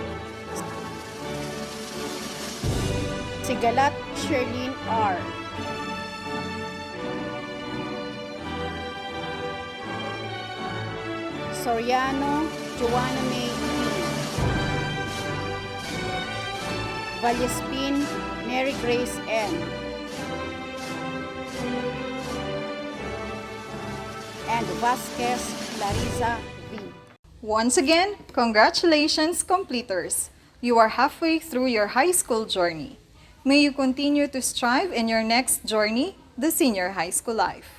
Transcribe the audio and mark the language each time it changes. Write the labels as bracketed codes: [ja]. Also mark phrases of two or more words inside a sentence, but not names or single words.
[en] Sigalat Sherlyn R. Soriano Joanna May E. Vallespin Mary Grace N. And Vasquez Larissa V. Once again, congratulations, completers! You are halfway through your high school journey. May you continue to strive in your next journey, the senior high school life.